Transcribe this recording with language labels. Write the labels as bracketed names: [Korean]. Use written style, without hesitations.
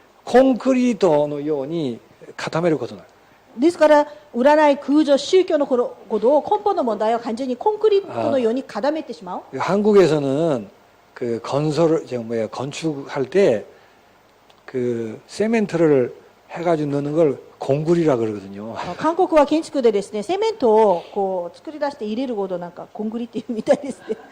[Japanese] コンクリートのように固めることになる。ですから占い空女宗教のことを根本の問題を完全にコンクリートのように固めてしまう。 [Korean] 한국에서는 그 건설을 건축할 때 그 세멘트를 해가지고 넣는 걸 공굴이라 그러거든요. [Japanese] 韓国は建築でですね、セメントをこう作り出して入れることなんかコンクリっていうみたいですね。